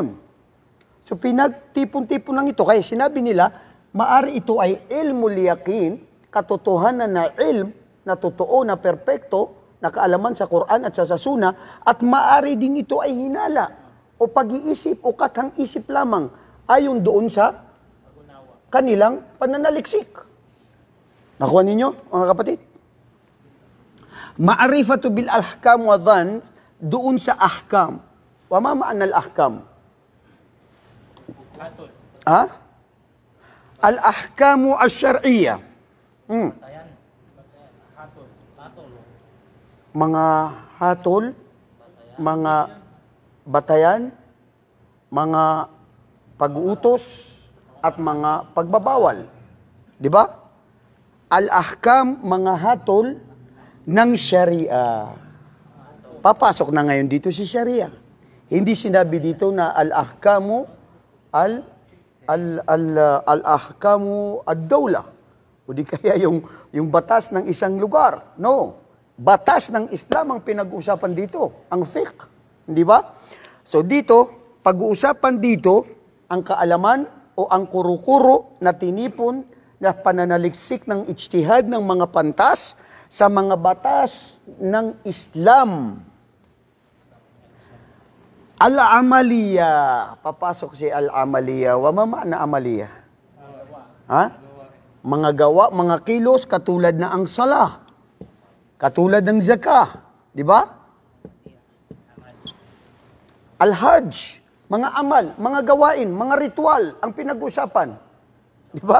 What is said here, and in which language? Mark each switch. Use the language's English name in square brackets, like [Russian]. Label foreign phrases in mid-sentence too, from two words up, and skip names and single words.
[Filipino] So pinagtipon-tipon lang ito. Kaya sinabi nila, maari ito ay [Arabic] علم اليقين, [Filipino] katotohanan na ilm, na totoo, na perpekto, na kaalaman sa Quran at sa Sunnah, at maari din ito ay hinala, o pag-iisip, o katang isip lamang, ayon doon sa kanilang pananaliksik. Nakuha ninyo, mga kapatid? [Arabic] معرفة بالأحكام وظن, [Filipino] doon sa [Arabic] ahkam. وما معنى الأحكام؟ الأحكام الشرعية. [Filipino] Mga hatol, mga batayan, mga pag-uutos, at mga pagbabawal. Di ba? Al-ahkam, mga hatol ng Sharia. Papasok na ngayon dito si Sharia. Hindi sinabi dito na [Arabic] الأحكام الأحكام الدولة. [Filipino] O di kaya yung batas ng isang lugar. No. Batas ng Islam ang pinag-uusapan dito. Ang fiqh. Di ba? So dito, pag-uusapan dito, ang kaalaman o ang kuro-kuro na tinipon na pananaliksik ng ijtihad ng mga pantas sa mga batas ng Islam. Al-amaliya. Papasok si [Arabic] العملية. وما معنى العملية? [Filipino] Mga gawa, mga kilos katulad na ang salah. Katulad ng zakah, di ba? Al-Hajj, mga amal, mga gawain, mga ritual ang pinag-usapan. Di ba?